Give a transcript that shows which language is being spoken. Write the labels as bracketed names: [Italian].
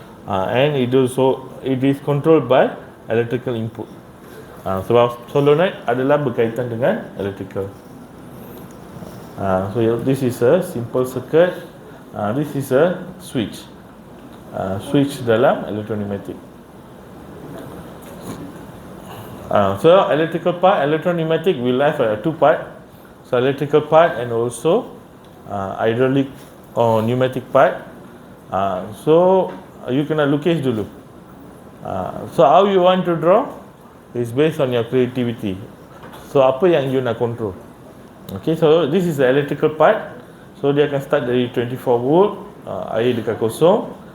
[English] And it is controlled by electrical input. [Malay] Sebab solenoid adalah berkaitan dengan electrical. [English] So this is a simple circuit. This is a switch. [Malay] Switch dalam electro-pneumatic. [English] So electrical part, electro-pneumatic will have 2 part. So electrical part and also hydraulic or pneumatic part. So you [Malay] kena lukis dulu. [English] So how you want to draw is based on your creativity. So [Malay] apa yang [English] you nak control. Okay, so this is the electrical part. [Malay] So dia akan start dari 24 volt, air dekat kosong.